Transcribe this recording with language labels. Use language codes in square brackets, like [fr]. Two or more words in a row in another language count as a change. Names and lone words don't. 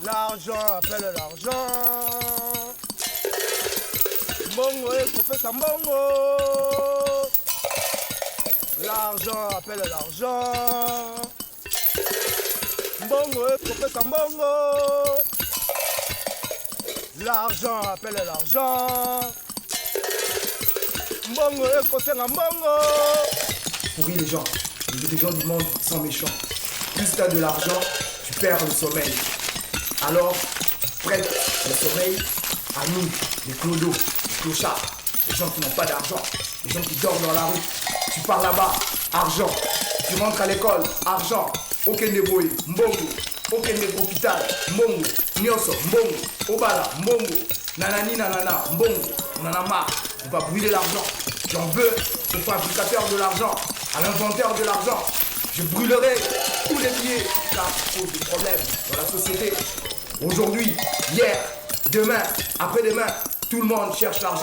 [fr] L'argent appelle l'argent. [ln] Mbongo ekopesa mbongo. [fr] L'argent appelle l'argent. [ln] Mbongo ekopesa mbongo. [fr] L'argent appelle l'argent. [ln] Mbongo ekosenga mbongo. [fr] Pourris les gens du monde sont méchants. Plus tu as de l'argent, tu perds le sommeil. Alors, prête le sommeil à nous, les clodos, les clochards, les gens qui n'ont pas d'argent, les gens qui dorment dans la rue. Tu pars là-bas, argent. Tu rentres à l'école, argent. Aucun débrouille, mbongo. Aucun hôpital, mbongo. Nyoso, mbongo. Obala, mbongo. Nanani, nanana, mbongo. On en a marre. On va brûler l'argent. J'en veux au fabricateur de l'argent, à l'inventeur de l'argent. Je brûlerai tous les billets car ça cause des problèmes dans la société. Aujourd'hui, hier, demain, après-demain, tout le monde cherche l'argent.